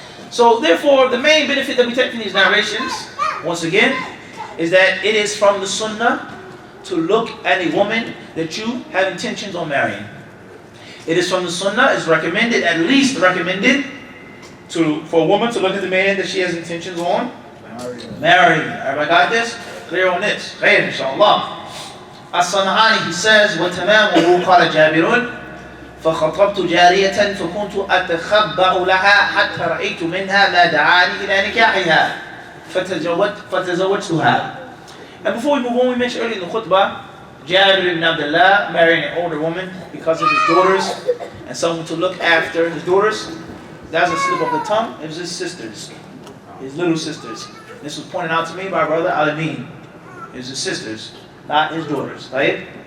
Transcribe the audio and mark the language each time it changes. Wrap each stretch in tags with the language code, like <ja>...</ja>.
<en>So therefore, the main benefit that we take from these narrations, once again, is that it is from the sunnah to look at a woman that you have intentions on marrying. It is from the sunnah, it's recommended, at least recommended, for a woman to look at the man that she has intentions on marrying. Everybody got this? Clear on this? Khair, inshallah. As-San'ani, he says,</en> <ar>وَتَمَامُهُ قَالَ جَابِرٌ فخطبت جارية فكنت أتخبأ لها حتى رأيت منها ما دعاني إلى نكاحها فتزوجتها.</ar> <en>And before we move on, we mentioned earlier in the khutbah, Jabir ibn Abdullah marrying an older woman because of his daughters and someone to look after his daughters. That was a slip of the tongue. It was his sisters, his little sisters. This was pointed out to me by Brother Al-Amin. It was his sisters, not his daughters. Right?</en>